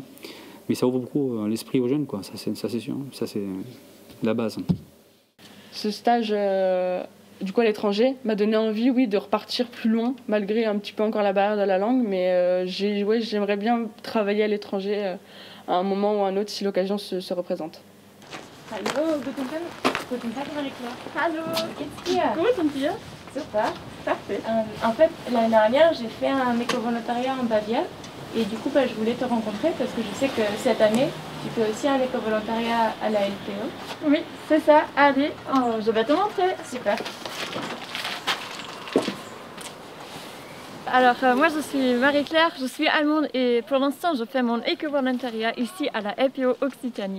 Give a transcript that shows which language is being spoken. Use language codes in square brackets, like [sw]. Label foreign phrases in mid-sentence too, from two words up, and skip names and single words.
[fr] Mais ça ouvre beaucoup l'esprit aux jeunes, quoi. Ça c'est sûr, ça c'est la base. Ce stage du coup à l'étranger m'a donné envie, oui, de repartir plus loin, malgré un petit peu encore la barrière de la langue, mais j'aimerais bien travailler à l'étranger à un moment ou à un autre si l'occasion se représente. [de] Hallo, guten Tag Marie-Claire. Hallo, geht's dir? Gut, und dir? Super, [fr] parfait. En fait, l'année dernière, j'ai fait un éco-volontariat en Bavière. Et du coup, je voulais te rencontrer parce que je sais que cette année, tu fais aussi un éco-volontariat à la LPO. Oui, c'est ça. Allez, je vais te montrer. Super. Alors, moi, je suis Marie-Claire, je suis allemande et pour l'instant, je fais mon éco-volontariat ici à la LPO Occitanie.